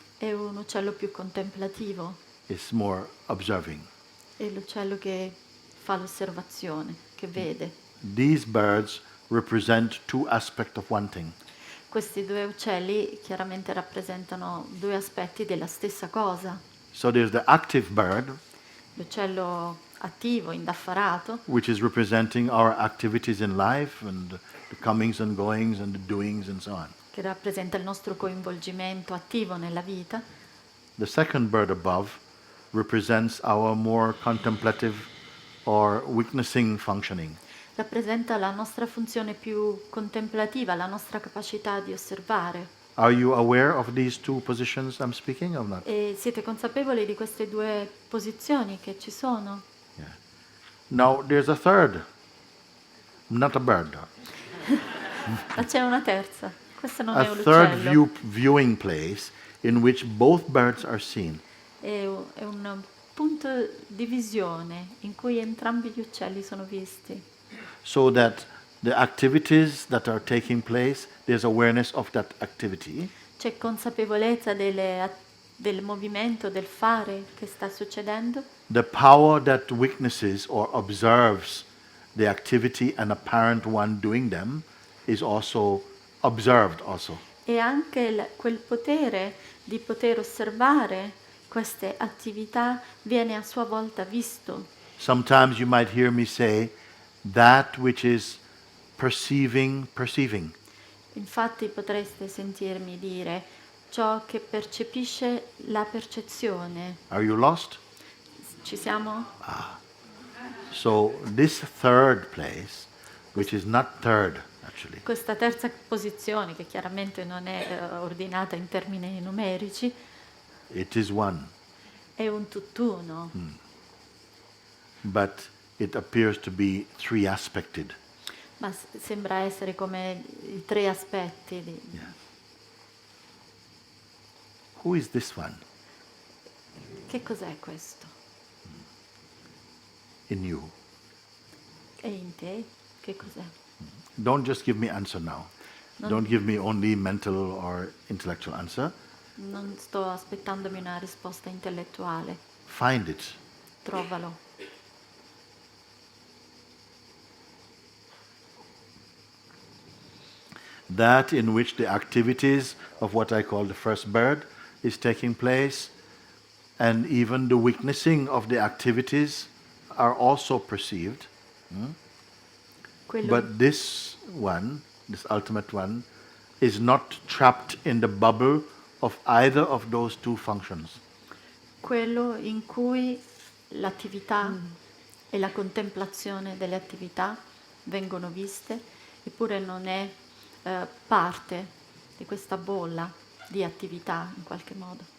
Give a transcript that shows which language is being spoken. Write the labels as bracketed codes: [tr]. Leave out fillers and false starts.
[it] È un uccello più contemplativo, [en] It's more observing. [it] è l'uccello che fa l'osservazione, che vede. [en] These birds represent two aspects of one thing. [it] Questi due uccelli chiaramente rappresentano due aspetti della stessa cosa. [en] So there's the active bird, [it] L'uccello attivo, indaffarato, [en] which is representing our activities in life and the comings and goings and the doings and so on. [it] che rappresenta il nostro coinvolgimento attivo nella vita. [en] The second bird above represents our more contemplative or witnessing functioning. [it] Rappresenta la nostra funzione più contemplativa, la nostra capacità di osservare. [en] Are you aware of these two positions I'm speaking of not? [it] E siete consapevoli di queste due posizioni che ci sono? [en] Yeah. Now there's a third, not a bird, [it] Ma c'è una terza. Questo non è [en] a [it] un [en] third [it] uccello. [en] viewing place in which both birds are seen. [it] È un punto di visione in cui entrambi gli uccelli sono visti. [en] So that the activities that are taking place, there's awareness of that activity. [it] C'è consapevolezza del movimento, del fare che sta succedendo. [en] The power that witnesses or observes the activity and a parent one doing them is also observed also. [it] E anche quel potere di poter osservare queste attività viene a sua volta visto. [en] Sometimes you might hear me say that which is perceiving. [it] Infatti potreste sentirmi dire ciò che percepisce la percezione. [en] Are you lost? [it] Ci siamo? [en] So this third place, which is not third actually, [it] Questa terza posizione, che chiaramente non è ordinata in termini numerici, [en] it is one, [it] è un tutt'uno, [en] but it appears to be three aspected. [it] ma sembra essere come i tre aspetti. [en] Yeah. Who is this one [it] Che cos'è questo? [en] in you? [it] È in te? Che cos'è? [en] Don't just give me answer now. [it] Non- [en] Don't give me only mental or intellectual answer. [it] Non sto aspettandomi una risposta intellettuale. [en] Find it. [it] Trovalo. [en] That in which the activities of what I call the first bird is taking place and even the witnessing of the activities are also perceived. [it] Quello, [en] But this one, this ultimate one, is not trapped in the bubble of either of those two functions. [it] quello in cui l'attività e la contemplazione delle attività vengono viste, eppure non è parte di questa bolla di attività in qualche modo.